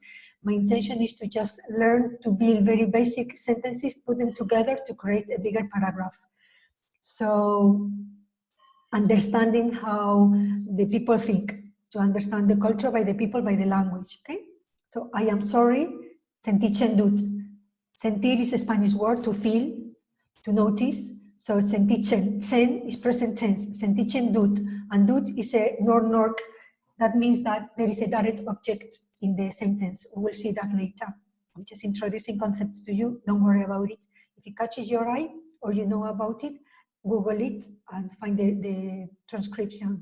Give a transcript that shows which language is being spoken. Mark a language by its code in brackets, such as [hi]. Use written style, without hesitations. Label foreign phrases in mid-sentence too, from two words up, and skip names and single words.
[en] My intention is to just learn to build very basic sentences, put them together to create a bigger paragraph. So understanding how the people think, to understand the culture by the people, by the language, okay? So I am sorry, [eu] sentitzen dut. [en] Sentir is a Spanish word, to feel, to notice. So sentitzen, sen is present tense, [eu] sentitzen dut, [en] and dut is a nor-nork. That means that there is a direct object in the sentence. We will see that later. I'm just introducing concepts to you, don't worry about it. If it catches your eye or you know about it, Google it and find the transcription.